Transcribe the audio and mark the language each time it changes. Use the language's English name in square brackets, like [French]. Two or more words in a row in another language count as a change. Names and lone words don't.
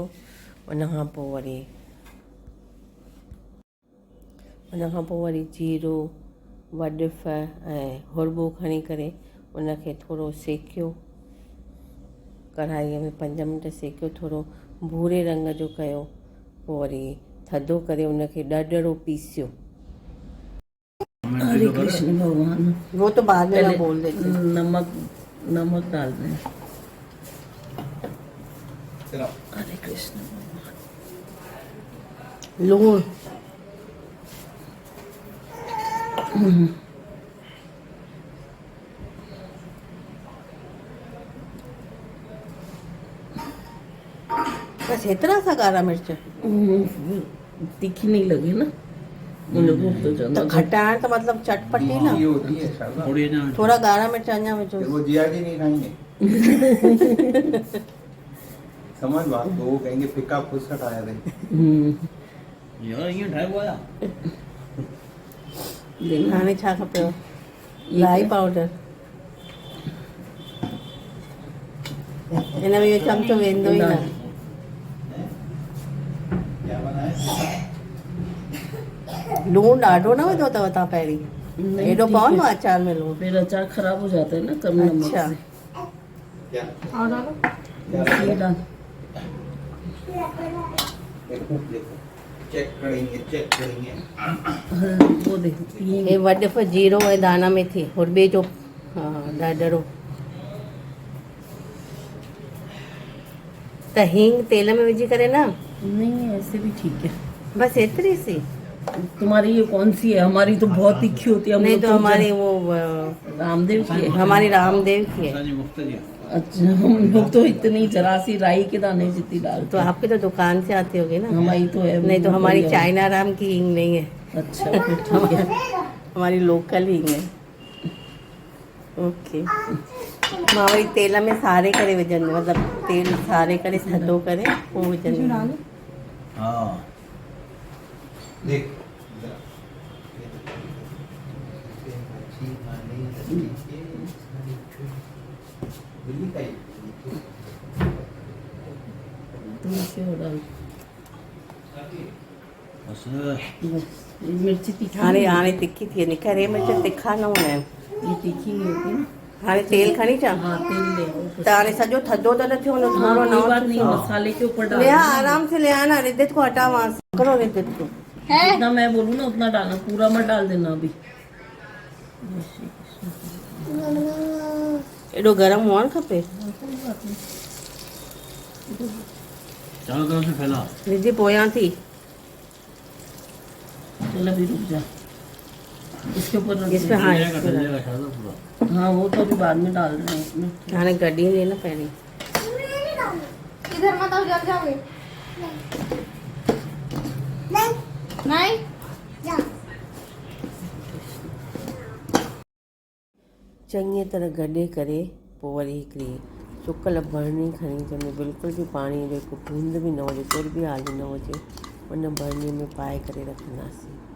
[Sindhi] उनखां पोइ वरी जीरो वॾिफ ऐं हुरॿो खणी करे उनखे थोरो सेकियो, कढ़ाईअ में 5 मिंट सेकियो, थोरो भूरे रंग जो कयो। पोइ वरी थधो करे उनखे ॾरड़ो पीसियो। [Hindi] हरे कृष्ण भगवान। वो तो बाद में मैं बोल देती हूँ। नमक डाल दें। हरे कृष्ण भगवान। लूण बस इतना सा काला मिर्च तीखी नहीं लगी ना मुझे भूख तो ज्यादा। [Sindhi] तो खटाइण तो मतलब चटपटी ना, थोड़ा गाढ़ा मिर्च अञा विझो। [Hindi] वो जिया जी नहीं खाएंगे। समझ बात तो वो कहेंगे फिक्का फुसका आया थे यार ये ढाई हुआ [Sindhi] हाणे छा खपेव? राई पाउडर हिन में इहो चमचो वेंदो ई न। लूण ॾाढो न विधो अथव तव्हां पहिरीं? हेॾो पवंदो आहे अचार में लूण? [Hindi] फिर अचार खराब हो जाता है ना कम नमक अच्छा। से। और ये डाल। चेक करेंगे वो दे [Sindhi] हे वॾिफ जीरो ऐं दाना मेथी हुरॿे जो ॾरड़ो। त हींग तेल में विझी करे ना? [Hindi] नहीं ऐसे भी ठीक है। [Sindhi] बस एतिरी सी? [Hindi] तुम्हारी ये कौन सी है? हमारी तो बहुत तीखी होती है। नहीं तो हमारी वो रामदेव की है। हमारी रामदेव की है। अच्छा हम लोग तो इतनी जरा सी राई के दाने जितनी डाल। तो आपकी तो दुकान से आती होगी ना? हमारी तो है। नहीं तो हमारी चाइना राम की हींग नहीं है। अच्छा फिर ठीक है। हमारी लोकल हींग है। ओके। [Sindhi] मां वरी तेल में सारे करे विझंदी, मतलब तेल सारे करे थधो करे पोइ विझंदी। हाँ [Hindi] देख तुम इसे वो डाल। बस बस मिर्ची तीखी। [Sindhi] हाणे तिखी थी वञे। खरे मिर्च तिखा न हूंदा आहिनि। [Hindi] ये तीखी नहीं होती ना। [Sindhi] हाणे तेल खणी अचां? [Hindi] हाँ तेल ले। [Sindhi] त हाणे सॼो थधो त न थियो हूंदो, हाँ थोरो [Hindi] कोई बात नमक नहीं, मसाले के ऊपर डाल। लिया आराम से ले आना। रिद्धित को हटा वहाँ से, करो रिद्धित को। जितना मैं बोलूँ ना उतना डालना, पूरा मत डाल देना अभी। [Sindhi] एॾो गरम हुअणु खपे? [Hindi] चारों तरफ से फैला। [Sindhi] रिद्धि पोयां थी। [Hindi] चल अभी रुक जा। इसके ऊपर रख इस पे दे। हाँ, धनिया का पूरा। हाँ वो तो अभी बाद में डाल रहे हैं इसमें। [Sindhi] हाणे गॾी ले ना पहिरीं। [Hindi] इधर मत आओ, जल जाओगे। नहीं [Sindhi] चङी तरह गॾे करे पोइ वरी हिकिड़ी सुकल भरणी खणी, जंहिंमें बिल्कुलु बि पाणी जो हिकु बूंद बि न हुजे, तुर बि आली न हुजे, उन भरणीअ में पाए करे रखंदासीं।